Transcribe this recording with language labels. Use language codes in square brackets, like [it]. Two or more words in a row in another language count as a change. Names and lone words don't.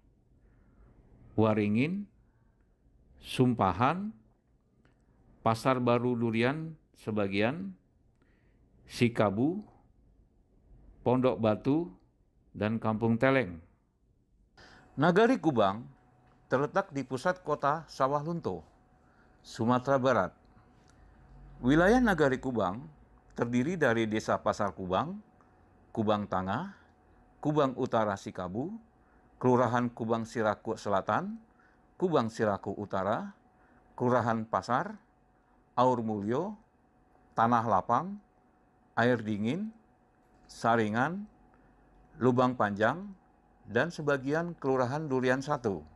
[id] Waringin, Sumpahan, Pasar Baru Durian sebagian, Sikabu, Pondok Batu, dan Kampung Teleng. Nagari Kubang terletak di pusat kota Sawah Lunto, Sumatera Barat. Wilayah Nagari Kubang terdiri dari Desa Pasar Kubang, Kubang Tengah, Kubang Utara Sikabu, Kelurahan Kubang Siraku Selatan, Kubang Siraku Utara, Kelurahan Pasar, Aur Mulyo, Tanah Lapang, Air Dingin, Saringan, Lubang Panjang, dan sebagian Kelurahan Durian 1.